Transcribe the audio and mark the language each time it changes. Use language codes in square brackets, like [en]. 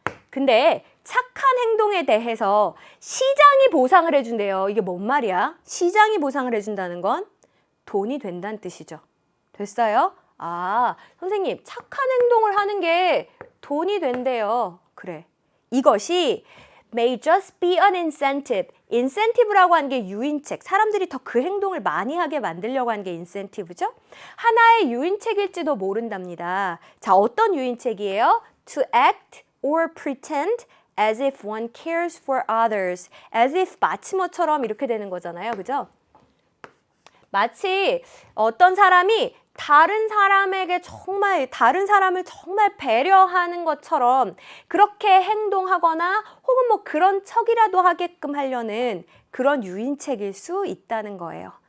[ko] 근데 착한 행동에 대해서 시장이 보상을 해준대요. 이게 뭔 말이야? 시장이 보상을 해준다는 건 돈이 된다는 뜻이죠. 됐어요? 선생님, 착한 행동을 하는 게 돈이 된대요. 그래. 이것이 [en] may just be an incentive. [ko] incentive라고 하는 게 유인책. 사람들이 더 그 행동을 많이 하게 만들려고 하는 게 incentive죠. 하나의 유인책일지도 모른답니다. 자, 어떤 유인책이에요? [en] To act or pretend as if one cares for others. [ko] as if 마치 뭐처럼 이렇게 되는 거잖아요. 그죠? 마치 어떤 사람이 다른 사람을 정말 배려하는 것처럼 그렇게 행동하거나 혹은 뭐 그런 척이라도 하게끔 하려는 그런 유인책일 수 있다는 거예요.